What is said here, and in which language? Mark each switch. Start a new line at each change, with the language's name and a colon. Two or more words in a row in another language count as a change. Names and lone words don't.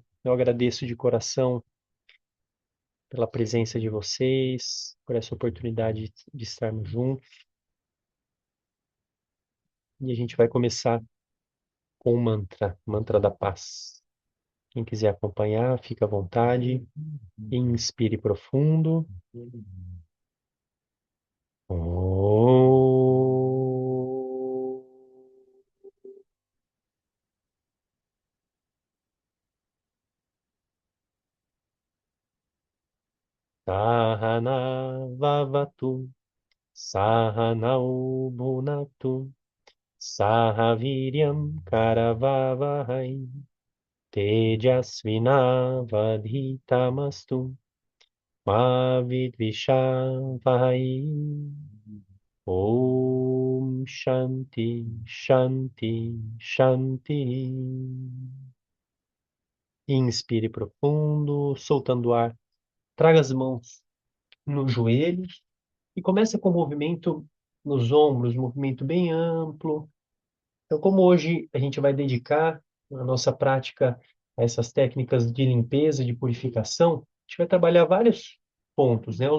Portuguese: Eu agradeço de coração pela presença de vocês, por essa oportunidade de estarmos juntos. E a gente vai começar com o mantra, mantra da paz. Quem quiser acompanhar, fica à vontade. Inspire profundo. Om.
Sanskrit: सह नाववतु, सह नौ भुनक्तु, सह वीर्यं करवावहै, तेजस्वि नावधीतमस्तु, मा विद्विषावहै. ॐ शान्ति, शान्ति, शान्ति.
Portuguese: Inspire profundo, soltando o ar. Traga as mãos nos joelhos e comece com o movimento nos ombros, movimento bem amplo. Então, como hoje a gente vai dedicar a nossa prática a essas técnicas de limpeza, de purificação, a gente vai trabalhar vários pontos, né?